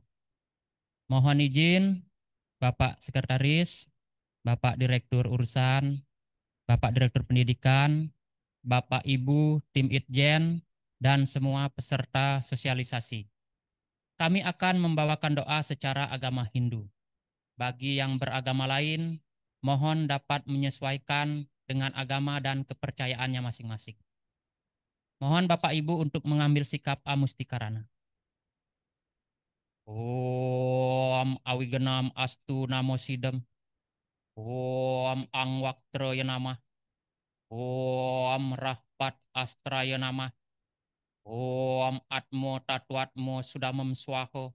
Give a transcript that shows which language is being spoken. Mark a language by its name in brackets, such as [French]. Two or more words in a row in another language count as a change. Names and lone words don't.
[Indonesian] Mohon izin Bapak Sekretaris, Bapak Direktur Urusan, Bapak Direktur Pendidikan, Bapak Ibu Tim Itjen, dan semua peserta sosialisasi. Kami akan membawakan doa secara agama Hindu. Bagi yang beragama lain, mohon dapat menyesuaikan dengan agama dan kepercayaannya masing-masing. Mohon Bapak Ibu untuk mengambil sikap amustikarana. [Sanskrit] Om Awigenam Astu Namo Sidam. Om Angwaktroya Namah. Om Rahpat Astraya Namah. Om Atmo Tatwatmo Sudamem Swaho.